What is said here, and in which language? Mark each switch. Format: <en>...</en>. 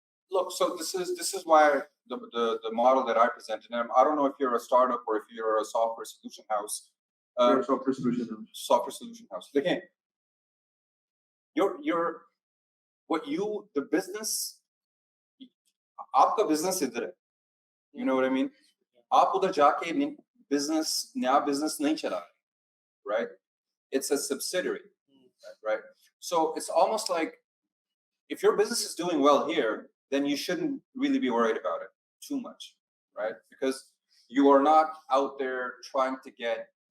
<en>look, so this is why the model that I presented. And I don't know if you're a startup or if you're a software solution house. Software solution house. Software solution house. Again, the business,</en> <hi>आपका business इधर है.</hi> <en>You know what I mean?</en> <hi>आप उधर जाके नया business नहीं चला, right?</hi> <en>It's a subsidiary, right? So it's almost like if your business is doing well here, then you shouldn't really be worried about it too much, right? Because you are not out there trying to get,</en>